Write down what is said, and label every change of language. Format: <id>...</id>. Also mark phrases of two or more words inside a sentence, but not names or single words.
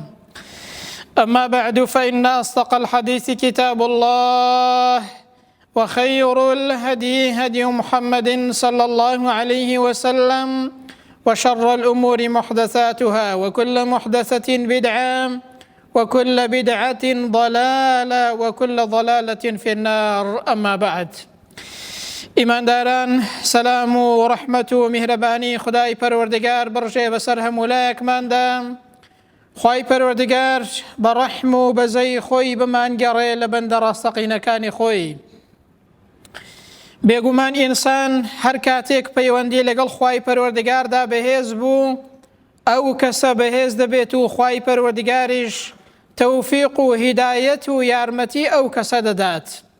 <ar>أما بعد، فإن أصدق الحديث كتاب الله، وخير الهدي هدي محمد صلى الله عليه وسلم، وشر الأمور محدثاتها، وكل محدثة بدعة، وكل بدعة ضلالة، وكل ضلالة في النار. أما بعد،</ar> <ckb>ئیمانداران، سەلام و ڕەحمەت و میهرەبانی خدای پەروەردگار بڕژێ بەسەر هەموو لایەکماندا. خوای پەروەردگار بە ڕەحم و بەزەی خۆی بمانگەڕێ لە بەندە ڕاستەقینەکانی خۆی. بێگومان ئینسان هەر کاتێک پەیوەندی لەگەڵ خوای پەروەردگاردا بەهێز بوو، ئەو کەسە بەهێز دەبێت و خوای پەروەردگاریش تەوفیق و هیدایەت و یارمەتی ئەو کەسە دەدات.</ckb>